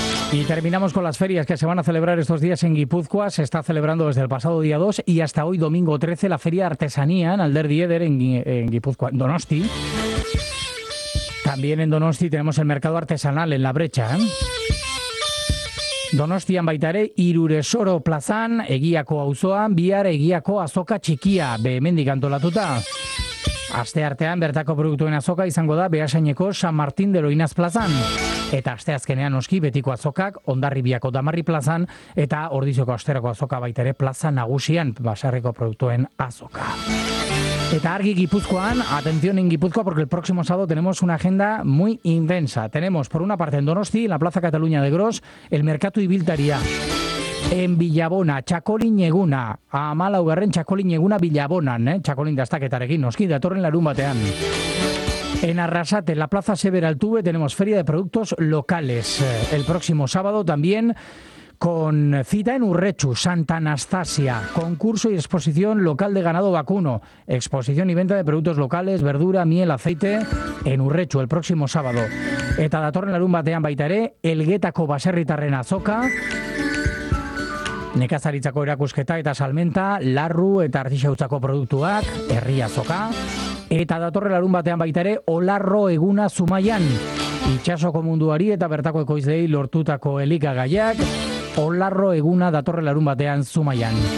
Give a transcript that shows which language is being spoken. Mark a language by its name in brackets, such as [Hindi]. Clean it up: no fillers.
[Spanish] Y terminamos con las ferias que se van a celebrar estos días en Guipúzcoa. Se está celebrando desde el pasado día 2 y hasta hoy, domingo 13, la Feria Artesanía en Alderdi Eder, en Guipúzcoa, en Donosti. También en Donosti tenemos el Mercado Artesanal en La Brecha. [Basque] Donostian baita ere, Iruresoro plazan, Egiako auzoan, bihar Egiako azoka txikia, behemendik antolatuta. Aste artean bertako produktuen azoka izango da Beasaineko San Martin de Loinaz plazan. Eta aste azkenean noski betiko azokak Hondarribiako Damarri plazan eta Ordizioko Osterako azoka baita ere plaza nagusian baserriko produktuen azoka. Eta argi Gipuzkoan, [Spanish] atención en Gipuzkoa porque el próximo sábado tenemos una agenda muy intensa. Tenemos por una parte en Donosti, en la Plaza Cataluña de Gros, el Mercatu Ibiltaria. En Villabona, [Basque] Txakolin eguna, amalaugarren Txakolin eguna Villabonan, Txakolin dastaketarekin, noski datorren larun batean. [Spanish] En Arrasate, en la Plaza Sever Altuve, tenemos Feria de Productos Locales. El próximo sábado también, con cita en Urretxu, Santa Anastasia, concurso y exposición local de ganado vacuno. Exposición y venta de productos locales, verdura, miel, aceite, en Urretxu, el próximo sábado. [Basque] Eta datorren larun batean baitare, Elguetako Baserritarren azoka, nekazaritzako erakusketa eta salmenta, larru eta artisautzako produktuak, herri azoka. Eta datorren larun batean baitare, Olarro eguna Zumaian, itxasoko munduari eta bertako ekoizlei lortutako elikagaiak, Olarro eguna datorren larun batean Zumaian.